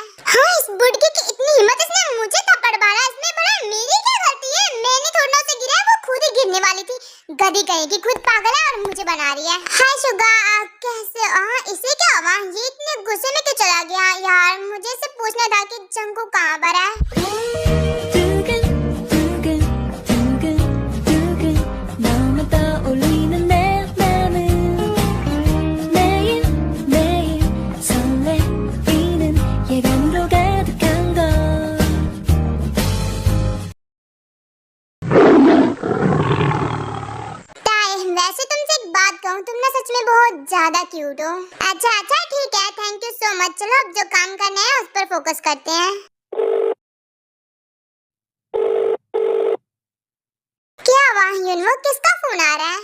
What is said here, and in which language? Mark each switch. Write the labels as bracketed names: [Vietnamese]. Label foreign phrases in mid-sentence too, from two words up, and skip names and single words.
[Hindi] हाँ, इस बुढ़की की इतनी हिम्मत, इसने मुझे थप्पड़ मारा, इसमें बड़ा मेरी क्या गलती है? मैंने थोड़ा ना उसे गिराया, वो खुद ही गिरने वाली थी। गधी कहेगी, खुद पागल है और मुझे बना रही है। हाय शुगा, कैसे? इसे क्या हुआ? ये इतने गुस्से में क्यों चला गया? यार मुझे इससे पूछना था कि जंगकुक कहाँ पर है। [Korean] 너무 떠올리는 내 맘은 매일 매일 설레이는 예감으로 가득한 걸. [Hindi] वैसे तुमसे एक बात कहूँ, तुम ना सच में बहुत ज्यादा क्यूट हो। अच्छा ठीक है, [English] thank you so much. [Hindi] चलो अब जो काम करना है उस पर फोकस करते हैं। क्या हुआ युनवो, किसका फोन आ रहा है?